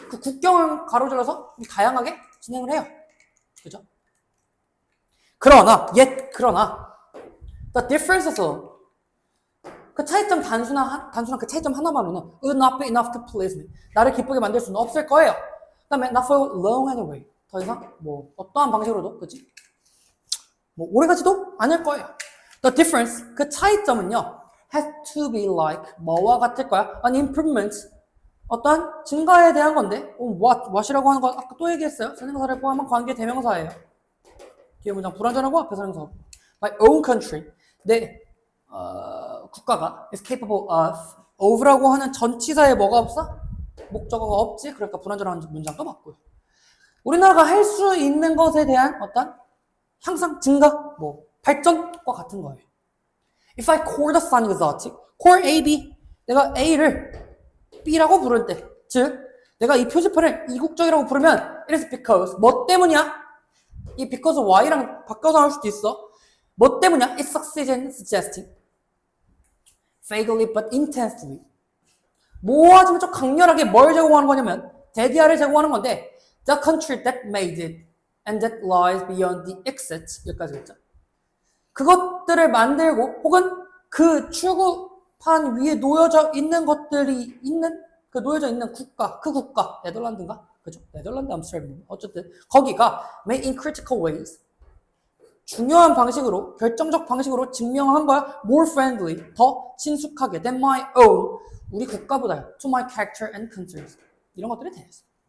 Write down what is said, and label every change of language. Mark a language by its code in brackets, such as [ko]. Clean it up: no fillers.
[ko] 그 국경을 가로질러서 다양하게 진행을 해요. 그죠? 그러나 [en] the differences [ko] 그 차이점 단순한 그 차이점 하나만으로는 [en] would not be enough to please me. [ko] 나를 기쁘게 만들 수는 없을 거예요. 그다음에 [en] not for long anyway. [ko] 더 이상 어떠한 방식으로도 그렇지? 오래가지도 않을 거예요. [en] The difference [ko] 그 차이점은요 [en] has to be like [ko] 뭐와 같을 거야? [en] An improvement [ko] 어떠한 증가에 대한 건데 what이라고 하는 건 아까 또 얘기했어요. 선행사를 포함한 관계 대명사예요. 뒤에 문장 불완전하고 앞에 선행사. [en] My own country [ko] 내 국가가 [en] is capable of [ko] 라고 하는 전치사에 뭐가 없어? 목적어가 없지. 그러니까 불완전한 문장도 맞고요. 우리나라가 할 수 있는 것에 대한 어떤 향상, 증가, 발전과 같은 거예요. [en] If I call the sun exotic, call A, B. [ko] 내가 A를 B라고 부를 때, 즉 내가 이 표지판을 이국적이라고 부르면 [en] it is because [ko] 뭐 때문이야? 이 because why랑 바꿔서 할 수도 있어. 뭐 때문이야? [en] It succeeds in suggesting vaguely but intensely [ko] 모아지면 좀 강렬하게 뭘 제공하는 거냐면 대디아를 제공하는 건데 [en] the country that made it and that lies beyond the exit 여기까지 했죠. [ko] 그것들을 만들고 혹은 그 출구판 위에 놓여져 있는 것들이 있는 그 놓여져 있는 국가 그 국가 네덜란드인가? 그죠? 네덜란드 암스테르담 어쨌든 거기가 [en] made in critical ways [ko] 중요한 방식으로 결정적 방식으로 증명한 거야 [en] more friendly [ko] 더 친숙하게 [en] than my own [ko] 우리 국가보다 [en] to my character and concerns [ko] 이런 것들이 되겠어.